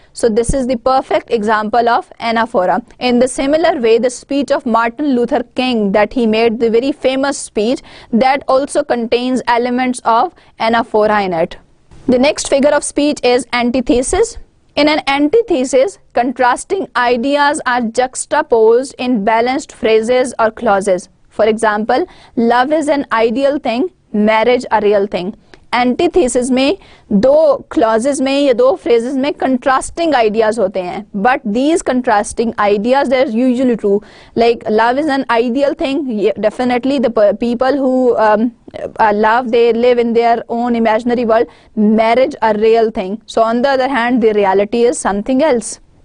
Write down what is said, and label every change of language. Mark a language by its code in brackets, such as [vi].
[en] So this is the perfect example of anaphora. In the similar way, the speech of Martin Luther King that he made, the very famous speech, that also contains elements of anaphora in it. The next figure of speech is antithesis. In an antithesis, contrasting ideas are juxtaposed in balanced phrases or clauses. For example, love is an ideal thing, marriage a real thing. [hi] Antithesis में दो clauses में या दो phrases में [en] contrasting ideas [hi] होते हैं. [en] But these contrasting ideas, they're usually true. Like love is an ideal thing. Definitely the people who love, they live in their own imaginary world. Marriage a real thing. So on the other hand, the reality is something else.